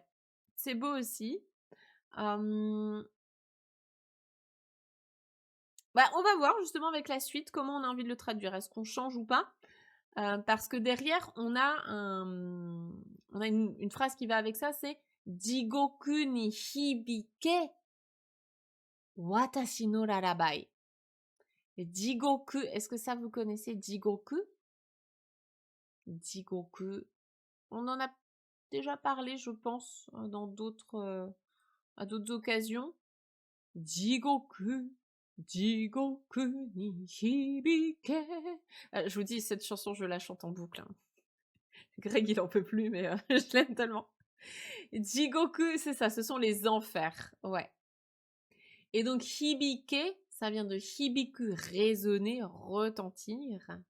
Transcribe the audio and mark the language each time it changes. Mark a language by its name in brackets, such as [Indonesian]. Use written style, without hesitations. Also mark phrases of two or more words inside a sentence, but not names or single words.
[French] C'est beau aussi. Bah, on va voir justement avec la suite comment on a envie de le traduire. Est-ce qu'on change ou pas? Parce que derrière, on a une phrase qui va avec ça, c'est [Japanese] 地獄に響け私のララバイ. [French] Jigoku, est-ce que ça vous connaissez Jigoku? Jigoku, on en a déjà parlé, je pense, dans à d'autres occasions. Jigoku. [Japanese] 地獄に響け. [French] Je vous dis, cette chanson, je la chante en boucle, hein. Greg, il en peut plus, mais je l'aime tellement. Jigoku, c'est ça, ce sont les enfers, ouais. Et donc hibike, ça vient de hibiku, résonner, retentir.